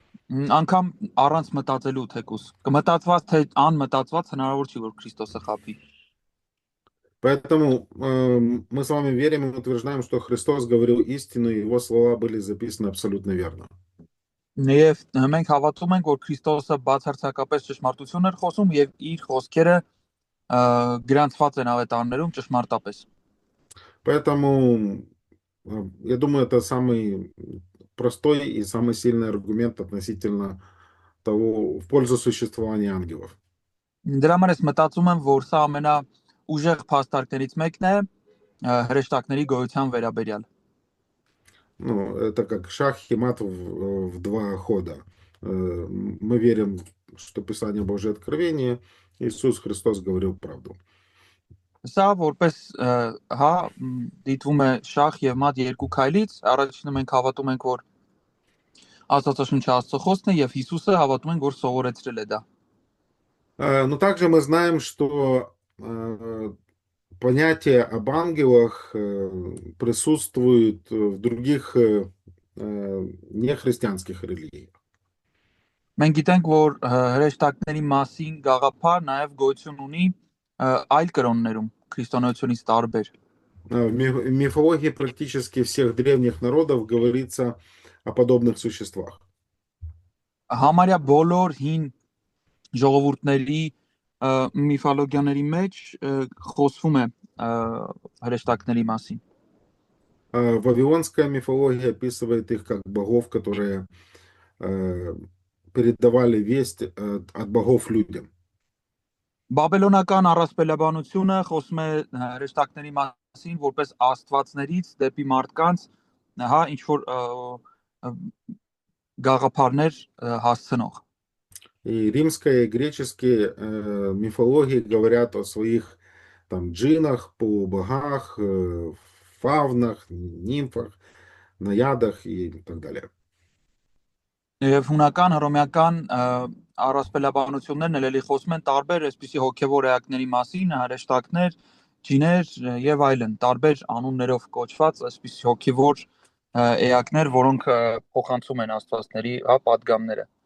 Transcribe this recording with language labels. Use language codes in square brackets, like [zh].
[hy] Անգամ առանց մտածելու թեկուս։ Կմտածված թե անմտածված հնարավոր չի որ Քրիստոսը խաբի։ [ru] Поэтому мы с вами верим и утверждаем, что Христос говорил истину, и его слова были записаны абсолютно верно. [hy] Եվ մենք հավատում ենք, որ Քրիստոսը բացարձակապես ճշմարտություն էր խոսում եւ իր խոսքերը գրանցված են ավետարաններում ճշմարտապես։ [ru] Поэтому я думаю, это самый простой и самый сильный аргумент относительно того, в пользу существования ангелов. [hy] Դրա համար ես մտածում եմ, որ սա ամենաուժեղ փաստարկներից մեկն է հրեշտակների գոյության վերաբերյալ։ [ru] Ну, это как шах и мат в два хода. Мы верим, что Писание Божье откровение, Иисус Христос говорил правду. [hy] Սա որպես հա դիտվում է շախ եւ մատ երկու քայլից, առաջինը մենք հավատում ենք, որ Աստվածաշունչը Աստծո խոսքն է եւ Հիսուսը հավատում ենք, որ սովորեցրել է դա։ [ru] Но также мы знаем, что понятие об ангелах присутствует в других нехристианских религиях. [hy] Մենք гիտենք, որ հրեշտակների մասին գաղափար նաև գոյություն ունի այլ կրոններում, քրիստոնեությունից տարբեր։ [ru] В мифологии практически всех древних народов говорится о подобных существах. [hy] Համարյա բոլոր հին ժողովուրդների միֆոլոգիաների մեջ խոսվում է հրեշտակների մասին։ [ru] Вавилонская мифология описывает их как богов, которые передавали весть от богов людям. [hy] Բաբելոնական առասպելաբանությունը խոսում է հրեշտակների մասին որպես աստվածներից դեպի մարդկանց, հա, ինչ որ գաղափարներ հասցնող։ [ru] И римская и греческие мифологии говорят о своих там джинах, полубогах, фавнах, нимфах, наядах и так далее. [hy] Եվ հունական, հռոմեական առասպելաբանություններն էլ էլի խոսում են տարբեր այսպիսի հոգևոր էակների մասին, հրեշտակներ, ջիներ եւ այլն, տարբեր անուններով կոչված այսպիսի հոգևոր էակներ, որոնք փոխանցում են աստվածների պատգամները։